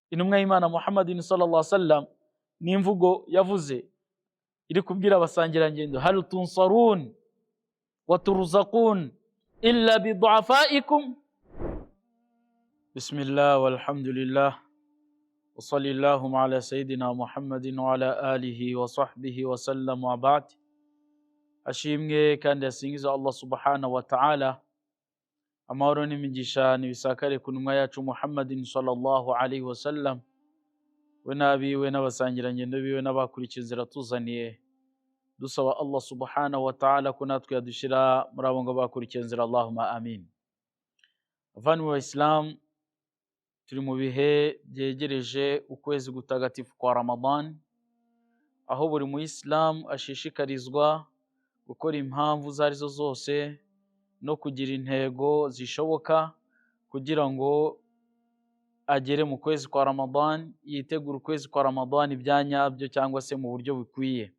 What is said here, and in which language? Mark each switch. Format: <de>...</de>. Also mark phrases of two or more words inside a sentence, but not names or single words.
<rw>intumwa y'Imana</rw> <ar>محمد صلى الله عليه وسلم</ar> <rw>ni imvugo yavuze iri kubwira abasangirangendo,</rw> <ar>هل تنصرون وترزقون إلا بضعفائكم. بسم الله والحمد لله وصلى الله على سيدنا محمد وعلى آله وصحبه وسلم وبعد.</ar> <rw>Ashimwe kandi asingiza Allah</rw> <ar>سبحانه وتعالى,</ar> <rw>amahoro n'imigisha nibisakare ku ntumwa yacu</rw> <ar>محمد صلى الله عليه وسلم,</ar> <rw>we n'abiwe n'abasangirangendo biwe n'abakurikiye inzira tuzaniye, dusaba Allah</rw> <ar>سبحانه وتعالى</ar> <rw>ko natwe yadushira muri abo ngo bakurikiye inzira,</rw> <ar>اللهم آمين.</ar> <rw>Abavandimwe b'Islam, turi mu bihe byegereje ukwezi gutagatifu kwa Ramadan, aho buri Muislam ashishikarizwa gukora impamvu izo arizo zose no kugira intego zishoboka kugira ngo agere mu kwezi kwa Ramadan, yitegura ukwezi kwa Ramadan ibyanyabyo cyangwa se mu buryo bukwiye.</rw>